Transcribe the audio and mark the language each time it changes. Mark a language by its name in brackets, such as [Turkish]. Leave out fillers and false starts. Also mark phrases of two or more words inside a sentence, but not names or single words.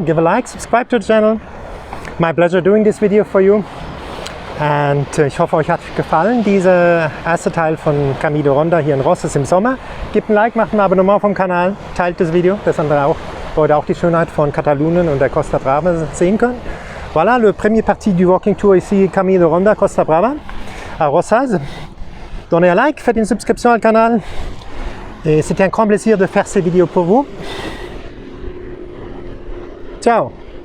[English] Give a like, subscribe to the channel. My pleasure doing this video for you. [German] Und ich hoffe, euch hat gefallen, dieser erste Teil von Camino Ronda hier in Rosas im Sommer. Gebt ein Like, macht ein Abonnement vom Kanal, teilt das Video, dass andere auch, heute auch die Schönheit von Katalonien und der Costa Brava sehen können. [French] Voilà, le premier partie du [English] walking tour [French] ici, Camino Ronda, Costa Brava, à Rosas. Donnez un like, faites une subscription au canal. Et c'était un grand plaisir de faire ces vidéos pour vous. Ciao!